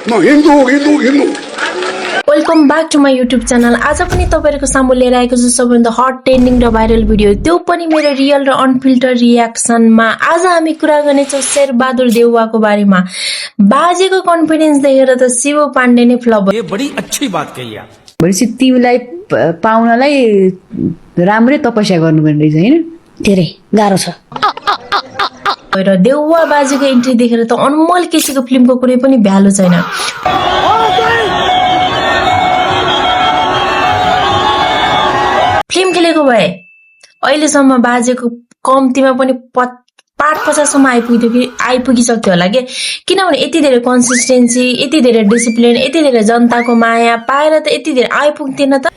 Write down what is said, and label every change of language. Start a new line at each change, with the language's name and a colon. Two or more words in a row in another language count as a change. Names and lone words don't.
Nepali: म हिन्दू हिन्दू हिन्दू।
English: Welcome back to my YouTube channel.
Nepali: आज पनि तपाईहरुको सामु लिएर आएको छु सबैभन्दा
English: hot trending
Nepali: र भाइरल भिडियो, त्यो पनि मेरो रियल र अनफिल्टर रियाक्सनमा। आज हामी कुरा गर्नेछौं शेरबहादुर देउवाको बारेमा। बाजेको कन्फिडेन्स देखेर त शिव पाण्डे नै फ्लप भयो।
Hindi: ये बड़ी अच्छी बात कही आप।
Nepali: भनेपछि तिमीलाई पाउनलाई राम्रै तपस्या गर्नुपर्ने रहेछ हैन? धेरै गाह्रो छ। र देउवा बाजेको एन्ट्री देखेर त अनमोल केसीको फिल्मको कुनै पनि भ्यालु छैन। फिल्म खेलेको भए अहिलेसम्म बाजेको कम्तीमा पनि 50-50सम्म आइपुगिसक्थ्यो होला के, किनभने यति धेरै कन्सिस्टेन्सी, यति धेरै डिसिप्लिन, यति धेरै जनताको माया पाएर त यति धेरै आइपुग्थेन त।